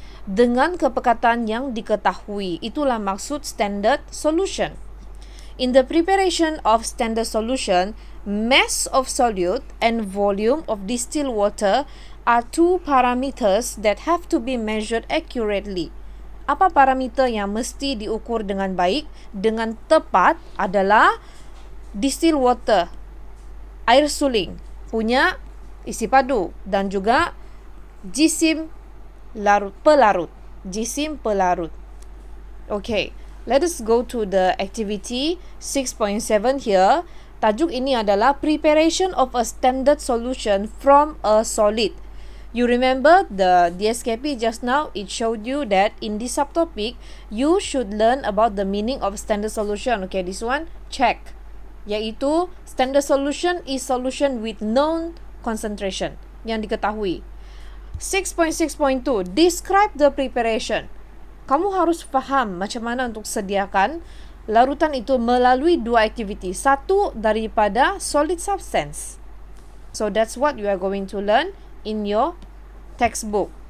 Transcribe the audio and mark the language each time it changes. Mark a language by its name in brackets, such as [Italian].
[Malay] Dengan kepekatan yang diketahui. Itulah maksud standard solution. [English] In the preparation of standard solution, mass of solute and volume of distilled water are two parameters that have to be measured accurately. [Malay] Apa parameter yang mesti diukur dengan baik, dengan tepat adalah distilled water, air suling, punya isi padu dan juga jisim pelarut. Jisim pelarut. [English] Okay, let us go to the activity 6.7 here. [Malay] Tajuk ini adalah [English] preparation of a standard solution from a solid. You remember the DSKP just now, it showed you that in this subtopic, you should learn about the meaning of standard solution. Okay, this one, check. Iaitu, standard solution is solution with known concentration. [Malay] Yang diketahui. [English] 6.6.2, describe the preparation. [Malay] Kamu harus faham macam mana untuk sediakan larutan itu melalui dua aktiviti. Satu daripada [English] solid substance. So that's what you are going to learn in your textbook.